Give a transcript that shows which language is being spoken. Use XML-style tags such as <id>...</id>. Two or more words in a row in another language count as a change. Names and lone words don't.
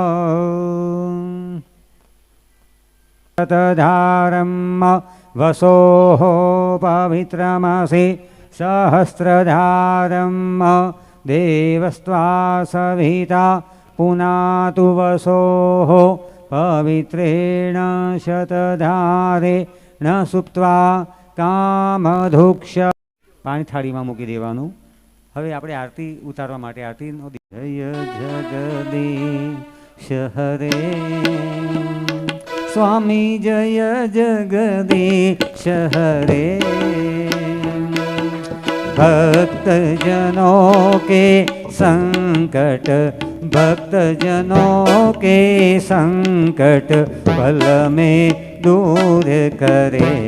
<sa>शतधारम् वसोः पवित्रमसि सहस्रधारम् देवस्त्वा सविता पुनातु वसोः पवित्रेण शतधारेण सुप्त्वा कामधुक्ष।</sa> <gu>પાણી થાળીમાં મૂકી દેવાનું। હવે આપણે આરતી ઉતારવા માટે આરતીનો જય જગદીશ હરે</gu> <hi>स्वामी जय जगदीश हरे। भक्तजनों के संकट पल में दूर करे।</hi>